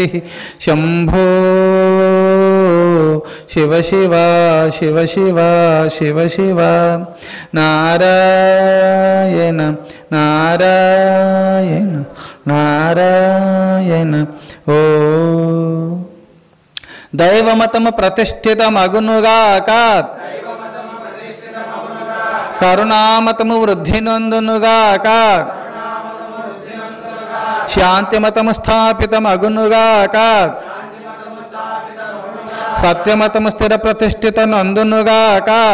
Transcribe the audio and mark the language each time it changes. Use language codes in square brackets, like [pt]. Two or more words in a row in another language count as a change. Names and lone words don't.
[sa] शंभो शिव शिव शिव शिव शिव शिव. नारायण नारायण नारायण. [te] ओ దైవమతము ప్రతిష్ఠితమగునుగాక కరుణామతము వృద్ధి నొందునుగాక శాంతిమతము స్థాపితమగునుగాక సత్యమతము స్థిర ప్రతిష్ఠిత నందునుగాక